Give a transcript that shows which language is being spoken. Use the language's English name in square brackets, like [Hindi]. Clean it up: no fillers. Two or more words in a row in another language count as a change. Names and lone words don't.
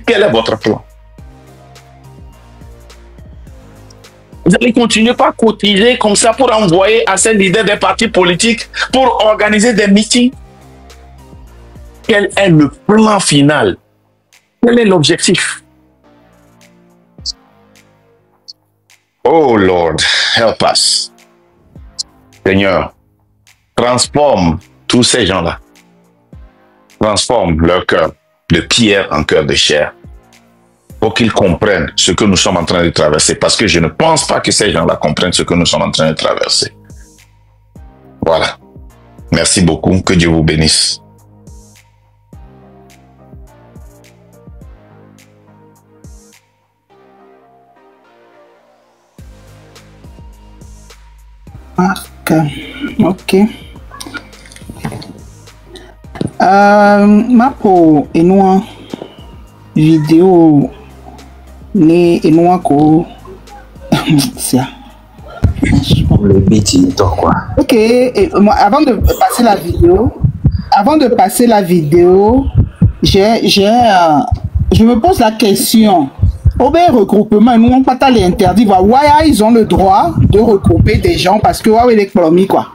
[French] Quel est votre plan? Vous allez continuer par cotiser comme ça pour envoyer à ces leaders des partis politiques pour organiser des meetings? Quel est le plan final? Quel est l'objectif? [English] Oh Lord, help us. [French] Seigneur, transforme tous ces gens-là. Transforme leur cœur de pierre en cœur de chair pour qu'ils comprennent ce que nous sommes en train de traverser. Parce que je ne pense pas que ces gens-là comprennent ce que nous sommes en train de traverser. Voilà. Merci beaucoup. Que Dieu vous bénisse. Marc. Ok. Mapo enua vidéo ne enua ko ça. Le bêtis quoi. Ok, avant de passer la vidéo, je me pose la question. Au regroupement, nous n'avons pas les interdits. Ils ont le droit de regrouper des gens parce que les promis quoi.